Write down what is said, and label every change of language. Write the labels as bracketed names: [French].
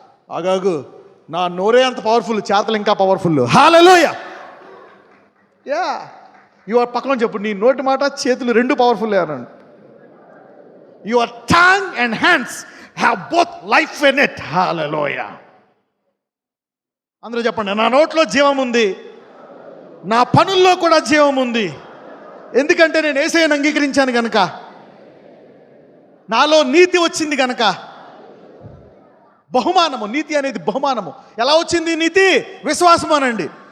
[Telugu] ఆగాగు, నా నోరే అంత పవర్ఫుల్, చేతలు ఇంకా పవర్ఫుల్. హల్లెలూయా. యా, యువర్ పక్కన చెప్పు, నీ నోటి మాట చేతులు రెండు పవర్ఫుల్ అనండి. [English] Your tongue and hands have both life in it. Hallelujah. [Telugu] అందరూ చెప్పండి, నా నోట్లో జీవం ఉంది, నా పనుల్లో కూడా జీవం ఉంది. ఎందుకంటే నేను యేసయ్యను అంగీకరించాను గనక, నాలో నీతి వచ్చింది గనక. బహుమానము, నీతి అనేది బహుమానము. ఎలా వచ్చింది నీతి? విశ్వాసము అనండి.